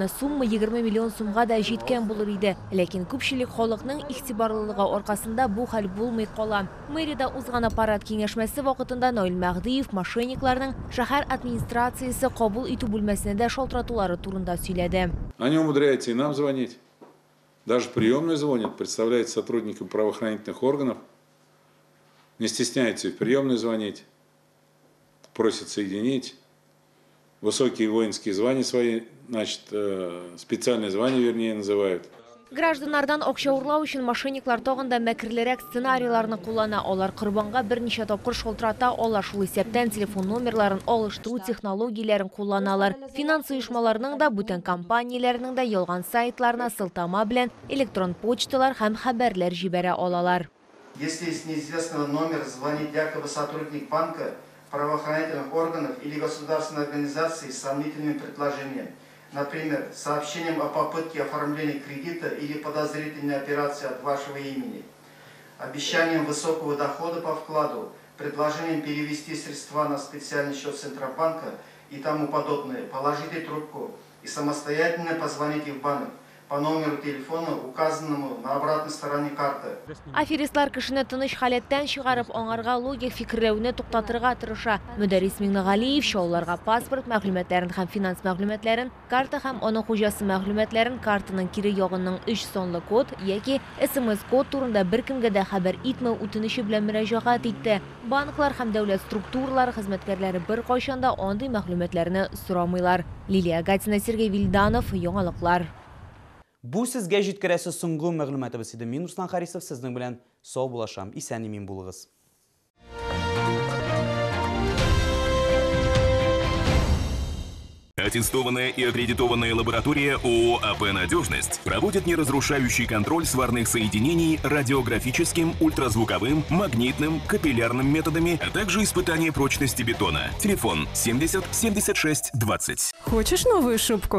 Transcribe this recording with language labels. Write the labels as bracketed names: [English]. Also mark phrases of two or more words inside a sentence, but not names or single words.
[Tatar] Сумма 20 миллион сумга да җиткән булыр иде. Ләкин күпчелек халыкның игътибарлылыгы аркасында бу хәл булмый кала. Мэриядә узган аппарат киңәшмәсе вакытында Наил Мәгъдиев мошенникларның шәһәр администрациясе кабул итү бүлмәсенә дә шалтыратулары турында сөйләде. [Russian] Они умудряются и нам звонить. Даже приемные звонят, представляют сотрудникам правоохранительных органов. Не стесняются и в приемную звонить, просят соединить. Высокие воинские звания свои, значит, специальные звания, вернее, называют. [Tatar] Гражданнардан акча урлау өчен мошенниклар тагын да мәкерлерәк сценарийларны куллана. Алар корбанга берничә тапкыр шалтырата, алар шул исәптән телефон номерларын алыштыру технологияләрен кулланалар. Финанс оешмаларының да, бүтән компанияләрнең дә ялган сайтларына сылтама белән электрон почталар һәм хәбәрләр җибәрә алалар. Если с неизвестного номера звонит якобы сотрудник банка, правоохранительных органов или государственной организации с сомнительными предложениями, например, сообщением о попытке оформления кредита или подозрительной операции от вашего имени, обещанием высокого дохода по вкладу, предложением перевести средства на специальный счет Центробанка и тому подобное, положите трубку и самостоятельно позвоните в банк по номеру телефона, указанному на обратной стороне карты. Аферистлар кешене тыныч халәттән чыгарып, аңарга логик фикерләүне туктатырга тырыша. Мөдәррис Миңнегалиев шауларга паспорт мәгълүматларын һәм финанс мәгълүматларын, карта һәм аның хуҗасы мәгълүматларын, картаның кире ягының 3 сонлы код яки SMS код турында беркемгә дә хәбәр итмәү үтенече белән мөрәҗәгать итте. Банклар һәм дәүләт структуралары хезмәткәрләре беркайчан да андый мәгълүматларны сорамыйлар. Лилия Гатина, Сергей Вильданов, яңалыклар. Бу сезгә җиткерәсе соңгы мәгълүматыбыз иде. Мин Руслан Харисов, сезнең белән сау булашам. Исән имин булыгыз. [Russian] Аттестованная и аккредитованная лаборатория ООО «АП Надежность» проводит неразрушающий контроль сварных соединений радиографическим, ультразвуковым, магнитным, капиллярным методами, а также испытание прочности бетона. Телефон 70 76 20. Хочешь новую шубку?